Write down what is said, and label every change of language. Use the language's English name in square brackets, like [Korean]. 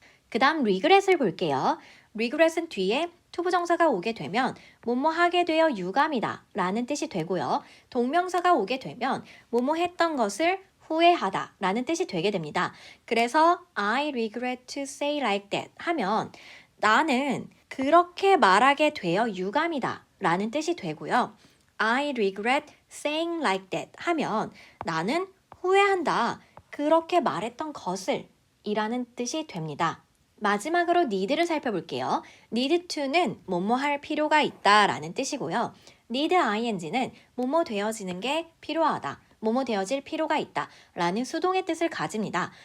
[Korean] 그 다음 regret을 볼게요. regret은 뒤에 투부정사가 오게 되면 뭐뭐 하게 되어 유감이다 라는 뜻이 되고요. 동명사가 오게 되면 뭐뭐 했던 것을 후회하다 라는 뜻이 되게 됩니다. 그래서 [English] I regret to say like that [Korean] 하면 나는 그렇게 말하게 되어 유감이다 라는 뜻이 되고요. [English] I regret saying like that [Korean] 하면 나는 후회한다. 그렇게 말했던 것을 이라는 뜻이 됩니다. 마지막으로 need를 살펴볼게요. need to는 뭐뭐 할 필요가 있다 라는 뜻이고요. need ing는 뭐뭐 되어지는 게 필요하다, 뭐뭐 되어질 필요가 있다 라는 수동의 뜻을 가집니다.